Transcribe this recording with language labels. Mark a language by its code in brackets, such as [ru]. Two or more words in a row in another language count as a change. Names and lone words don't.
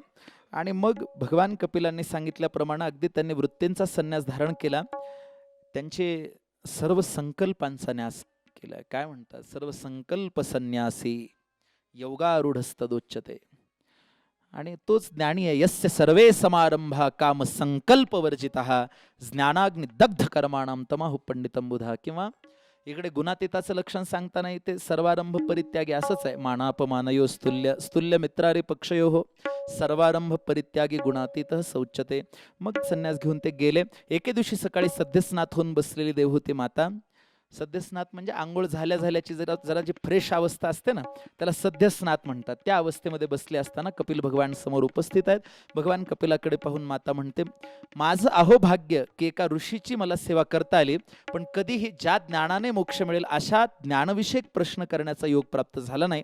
[mr] आणि मग भगवान कपिलांनी सांगितल्याप्रमाणे अगदी त्यांनी वृत्तींचा संन्यास धारण केला, त्यांचे सर्व संकल्पांचा न्यास केला। काय म्हणतात? [sa] सर्व संकल्प संन्यासी योगारूढस्तदोच्यते। [mr] आणि तोच ज्ञानी आहे। [sa] यस्य सर्वे समारंभा काम संकल्प वर्जितः ज्ञानाग्नि दग्ध कर्माणाम तमाहु पंडितम बुधा। [mr] किंवा इकडे गुणातीताचं लक्षण सांगताना ते [sa] सर्वारंभ परित्यागी [mr] असंच आहे. [sa] मानापमानयो स्तुल्य स्तुल्य मित्रारी पक्षयो हो सर्वारंभ परित्यागी गुणातीत शौच्यते. [mr] मग संन्यास घेऊन ते गेले. एके दिवशी सकाळी सद्यस्नात होऊन बसलेली देवहूती माता, सद्यस्नात म्हणजे आंघोळ झाल्या झाल्याची जरा जरा जी फ्रेश अवस्था असते ना, त्याला सद्यस्नात म्हणतात. त्या अवस्थेमध्ये बसले असताना कपिल भगवान समोर उपस्थित आहेत. भगवान कपिलाकडे पाहून माता म्हणते, माझं अहो भाग्य की एका ऋषीची मला सेवा करता आली, पण कधीही ज्या ज्ञानाने मोक्ष मिळेल अशा ज्ञानविषयक प्रश्न करण्याचा योग प्राप्त झाला नाही.